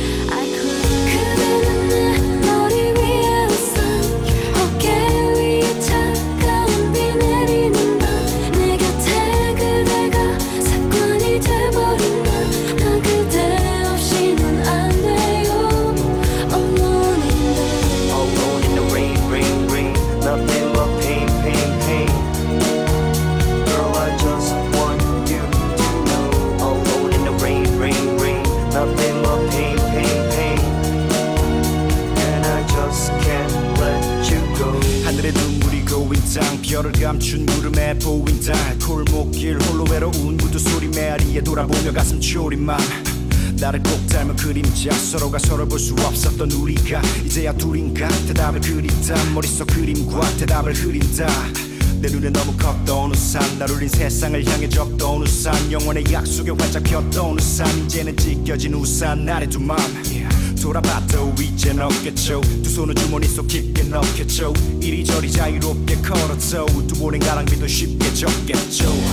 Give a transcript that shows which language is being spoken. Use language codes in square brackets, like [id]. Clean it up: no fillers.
[en] I cry [ko] 그대는 내 머리 위에 우산 어깨 위에 차가운 비 내리는 밤 내 곁에 그대가 습관이 돼버린 나 그대 없이는 안 돼요 [en] Alone in the Alone in the rain, rain, rain Nothing but pain, pain, pain Girl, I just want you to know Alone in the rain, rain, rain Nothing but pain, pain, pain And I just can't let you go [ko] 하늘에 눈물이 고인 땅 별을 감춘 구름에 보인 달 골목길 홀로 외로운 무드 소리 메아리에 돌아보며 가슴 졸인 맘 나를 꼭 닮은 그림자 서로가 서로 볼 수 없었던 우리가 이제야 둘인가 대답을 그린다 머릿속 그림과 대답을 흐린다 내 눈에 너무 컸던 우산 날 울린 세상을 향해 적던 우산 영원의 약속에 활짝 폈던 우산 이제는 찢겨진 우산 나의 두 맘 돌아봐도 이젠 없겠죠 두 손을 주머니 속 깊게 넣겠죠 이리저리 자유롭게 걸었죠 두 번의 가랑비도 쉽게 적겠죠